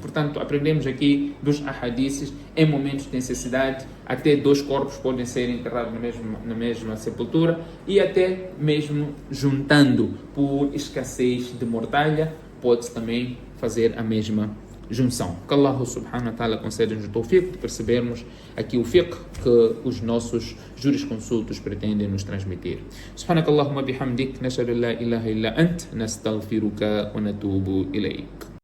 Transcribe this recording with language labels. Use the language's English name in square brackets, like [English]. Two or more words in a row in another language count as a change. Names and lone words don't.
[Portuguese] Portanto, aprendemos aqui dos ahadíces, em momentos de necessidade, até dois corpos podem ser enterrados na mesma sepultura, e até mesmo juntando por escassez de mortalha, pode-se também fazer a mesma junção. Que [Arabic] الله سبحانه وتعالى [Portuguese] conceda-nos o tawfiq de percebermos aqui o fiqh que os nossos jurisconsultos pretendem nos transmitir. [Arabic] سبحانك اللهم بحمدك، نشهد أن لا إله إلا أنت، نستغفرك ونتوب إليك.